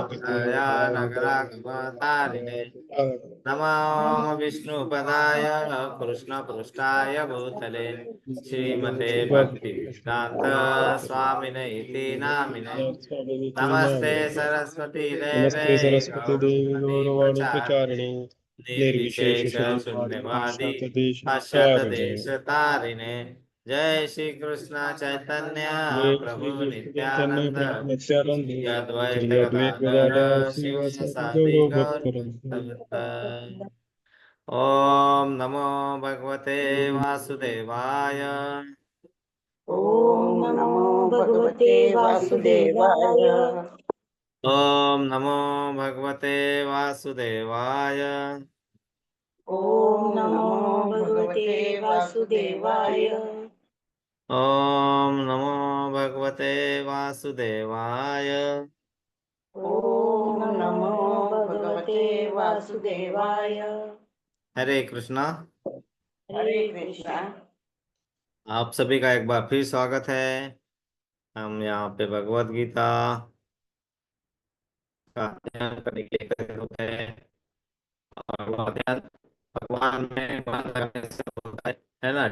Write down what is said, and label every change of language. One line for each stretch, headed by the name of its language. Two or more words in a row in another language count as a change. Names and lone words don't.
Sanskrit: तापत्रया नगरागमतारिणे। नमो विष्णुपदाय कृष्णपृष्ठाय भूतले श्रीमते भक्ति वेदांत स्वामिने इति नामिने। स्वामिनिति नमस्ते नामिने सरस्वती देवे नमस्ते सरस्वती देवी गौरवाणी गौरवाणी प्रचारिणे प्रचारिणे निर्विशेष निर्विशेष शून्यवादी शून्यवादी पाश्चात्य पाश्चात्यदेशतारिणे देश तारिणे। जय श्री कृष्ण चैतन्य जय श्री प्रभु कृष्ण चैतन्य नित्यानंद प्रभु नित्यानंद श्री अद्वैत श्री अद्वैत गदाधर गदाधर श्रीवासादि शिवासादि गौरव गौर भक्तवृंद। भक्तवृंद। ओम नमो भगवते वासुदेवाय। ओम नमो भगवते वासुदेवाय। ओम नमो भगवते वासुदेवाय। ओम नमो भगवते वासुदेवाय। ओम नमो भगवते वासुदेवाय। ओम नमो भगवते वासुदेवाय। हरे कृष्णा। हरे कृष्णा।
Hindi: आप सभी का एक बार फिर स्वागत है। हम यहाँ पे भगवत गीता का अध्ययन करने के लिए एकत्रित होते हैं और वो अध्ययन भगवान में मन लगाने से होता है ना।